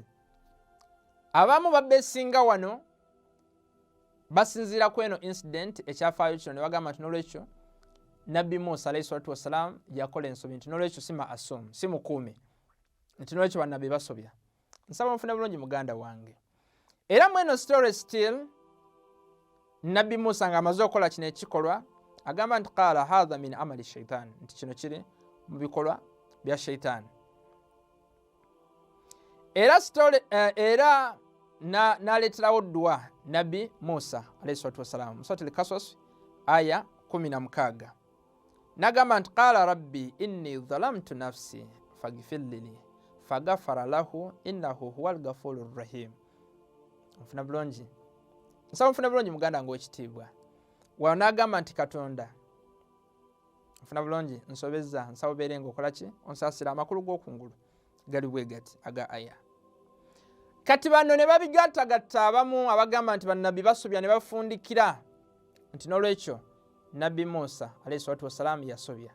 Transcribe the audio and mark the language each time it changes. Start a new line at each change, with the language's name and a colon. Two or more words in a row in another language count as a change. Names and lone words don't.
Ganda: Abamu babesinga wano basinziira ku eno incident ekyafaayo kino ne bagamba nti n'olwekyo Nabbi Musa
Arabic: عليه الصلاة والسلام
Ganda: yakola ensobi, nti n'olwekyo si ma'asum, si mukuume, nti n'olwekyo bannabi basobya. Nsaba mufune bulungi muganda wange. Era mu eno story still Nabbi Musa nga amaze okukola kino ekikolwa agamba nti
Arabic: قال هذا من عمل الشيطان,
Ganda: nti kino kiri mu bikolwa bya shaitan. Era story era n'aleeterawo dua Nabbi Musa
Arabic: عليه الصلاة والسلام
Ganda: mu Faziri-Lectures aya 16. N'agamba nti
Arabic: قال رب إني ظلمت نفسي فاغفر لي فغفر له إنه هو الغفور الرحيم.
Ganda: Mfuna bulungi, nsaba mfuna bulungi muganda wange w'ekitiibwa. Wano n'agamba nti Katonda, mfuna bulungi, nsobezza, nsaba obeere ng'okola ki, onsaasira amakulu g'okungulu gali bwe gati aga aya. Kati bano ne babigattagatta abamu abagamba nti bannabi basobya ne bafundikira nti n'olwekyo Nabbi Musa
Arabic: عليه الصلاة والسلام
Ganda: yasobya.